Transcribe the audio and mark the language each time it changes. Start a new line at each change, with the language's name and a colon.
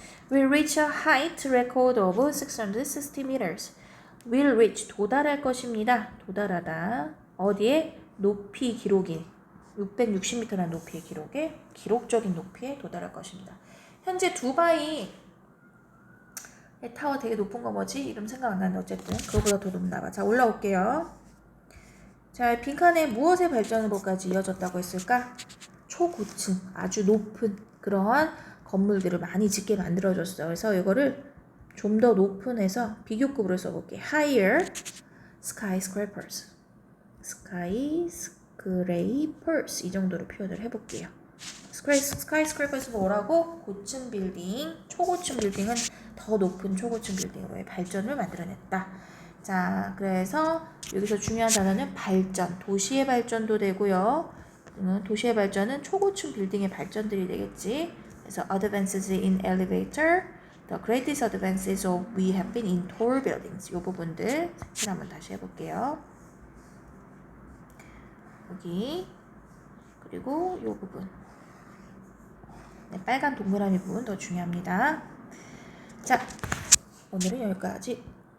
English: will reach a height record of 660 meters. will reach
Korean: 도달할 것입니다. 도달하다. 어디에? 높이 기록이 660m라는 높이의 기록에 기록적인 높이에 도달할 것입니다. 현재 두바이 타워 되게 높은 거 뭐지? 이름 생각 안 나는데 어쨌든 그거보다 더 높나 봐. 자 올라올게요. 자 빈칸에 무엇의 발전으로까지 이어졌다고 했을까? 초고층 아주 높은 그러한 건물들을 많이 짓게 만들어줬어요. 그래서 이거를 좀 더 높은 해서 비교급으로 써볼게요.
English: higher skyscrapers skyscrapers
Korean: 이 정도로 표현을 해볼게요. skyscrapers 뭐라고? 고층 빌딩, 초고층 빌딩은 더 높은 초고층 빌딩으로의 발전을 만들어냈다. 자, 그래서 여기서 중요한 단어는 발전, 도시의 발전도 되고요. 도시의 발전은 초고층 빌딩의 발전들이 되겠지. 그래서
English: advances in elevator, the greatest advances of we have been in tall buildings.
Korean: 이 부분들 한번 다시 해볼게요. 여기 그리고 이 부분 네, 빨간 동그라미 부분 더 중요합니다. 자 오늘은 여기까지